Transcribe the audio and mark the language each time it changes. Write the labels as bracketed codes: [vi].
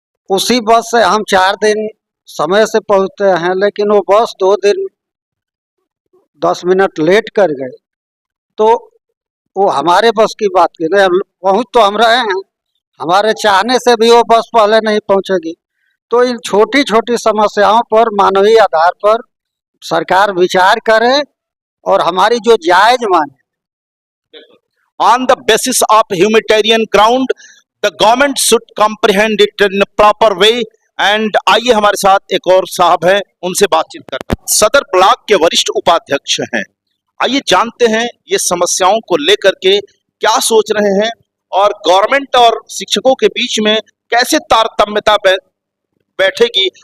[hi] उसी बस से हम 4 दिन समय से पहुंचते हैं, लेकिन वो बस 2 दिन 10 मिनट लेट कर गए तो वो हमारे बस की बात की नहीं, पहुंच तो हम रहे हैं, हमारे चाहने से भी वो बस पहले नहीं पहुंचेगी। तो इन छोटी छोटी समस्याओं पर मानवीय आधार पर सरकार विचार करे और हमारी जो जायज मांगे [en] on the basis of humanitarian ground the government should comprehend it in a proper way। [hi] and आइए हमारे साथ एक और साहब हैं, उनसे बातचीत करते हैं। सदर ब्लॉक के वरिष्ठ उपाध्यक्ष हैं। आइए जानते हैं ये समस्याओं को लेकर के क्या सोच रहे हैं और गवर्नमेंट और शिक्षकों के बीच में कैसे तारतम्यता बैठेगी।